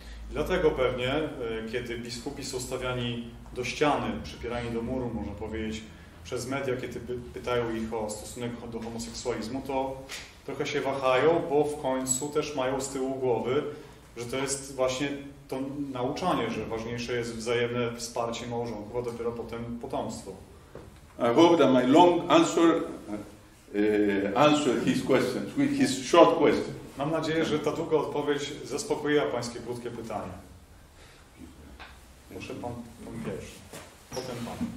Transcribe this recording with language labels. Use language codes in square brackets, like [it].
[pl] Dlatego pewnie, kiedy biskupi są stawiani do ściany, przypierani do muru, można powiedzieć, przez media, kiedy pytają ich o stosunek do homoseksualizmu, to trochę się wahają, bo w końcu też mają z tyłu głowy, że to jest właśnie to nauczanie, że ważniejsze jest wzajemne wsparcie małżonków, a dopiero potem potomstwo. [en] I hope that my long answer answered his questions, his short question. [pl] Mam nadzieję, że ta długa odpowiedź zaspokoiła pańskie krótkie pytanie. Proszę pan pierwszy, potem pan.